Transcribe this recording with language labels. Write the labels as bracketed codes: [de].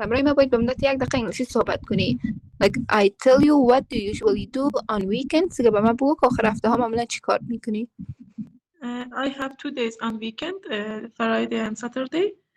[fa] امرای ما باید به مدت 1 دقیقه انگلیسی صحبت کنی. [en] Like I tell you what do you usually do on weekends. [fa] که به من بگو که آخر هفته ها معمولا چی کار میکنی؟ [en] I have 2 days on weekend, Friday and Saturday.